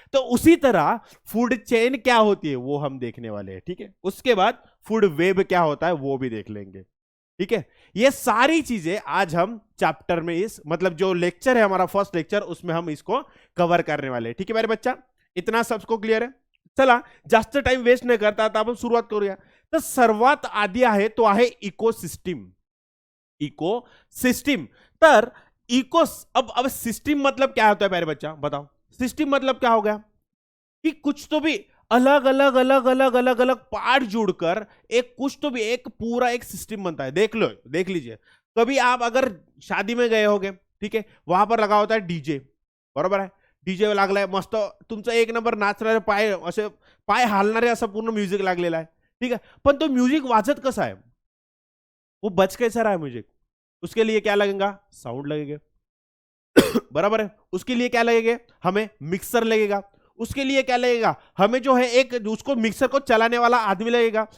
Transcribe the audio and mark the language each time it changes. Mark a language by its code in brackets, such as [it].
[hi] तो उसी तरह फूड चेन क्या होती है वो हम देखने वाले हैं. ठीक है, उसके बाद फूड वेब क्या होता है वो भी देख लेंगे. ठीक है, ये सारी चीजें आज हम चैप्टर में, इस मतलब जो लेक्चर है हमारा फर्स्ट लेक्चर, उसमें हम इसको कवर करने वाले हैं. ठीक है मेरे बच्चा, इतना सबको क्लियर है? [mr] चला जास्त टाइम वेस्ट न करता आता आपण सुरुवात करूया. तर सर्वात आधी आहे तो आहे इकोसिस्टम. इकोसिस्टम. [hi] तर अब सिस्टम मतलब क्या होता है प्यारे बच्चा, बताओ. सिस्टम मतलब क्या हो गया कि कुछ तो भी अलग अलग अलग अलग अलग अलग पार्ट जुड़कर एक कुछ तो भी एक पूरा एक सिस्टम बनता है. देख लो, देख लीजिए, कभी आप अगर शादी में गए होगे, ठीक है, वहां पर लगा होता है डीजे. [mr] बरोबर है? डीजे लागलाय मस्त, तुमचा एक नंबर नाचणारे पाय, असे पाय हालणारे असं पूर्ण म्युझिक लागलेला आहे. [hi] ठीक है, [mr] पण तो म्युझिक वाजत कसा है, [hi] वो बज कैसा रहा है म्यूजिक, उसके लिए क्या लगेगा, साउंड लगेगा. बराबर है? उसके लिए क्या लगेगा, हमें मिक्सर लगेगा. उसके लिए क्या लगेगा, हमें जो है एक उसको मिक्सर को चलाने वाला आदमी लगेगा.